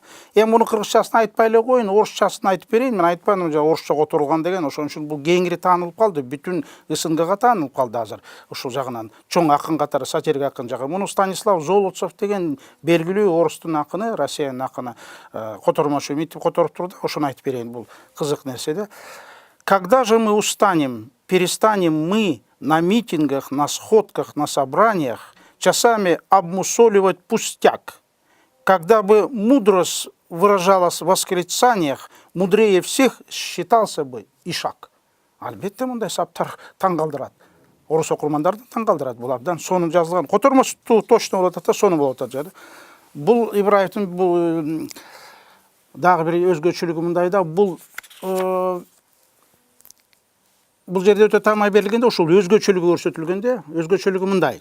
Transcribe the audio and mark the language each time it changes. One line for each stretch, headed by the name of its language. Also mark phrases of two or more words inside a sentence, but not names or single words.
Kyrgyz: Эми муну кыргызчасын айтпай эле коюн, орусчасын айтып берейин. Мен айтпадым, орусча которулган деген, ошон үчүн бул кеңири таанылып калды, бүтүн СНГга таанылып калды азыр. Ушул жагынан чоң акын катары, сатирик акын жагы. Муну Станислав Золотцов деген белгилүү орустун акыны, Россиянын акыны котормошу митип которуп турду. Ошону айтып берейин, бул кызык нерсе да.
Russian: Когда же мы устанем, перестанем мы на митингах, на сходках, на собраниях часами обмусоливать пустяк, когда бы мудрость выражалась в восклицаниях, мудрее всех считался бы Ишак.
Kyrgyz: Албетте мындай саптар таң калтырат. Орус окурмандарды таң калтырат. Бул абдан сонун жазылган. Котормосу точно болот да, сону болот да. Бул Ибраевдин бул дагы бир өзгөчөлүгү мындай да, бул бул жерде өтө таамай берилгенде ушул өзгөчөлүгү көрсөтүлгөндө, өзгөчөлүгү мындай.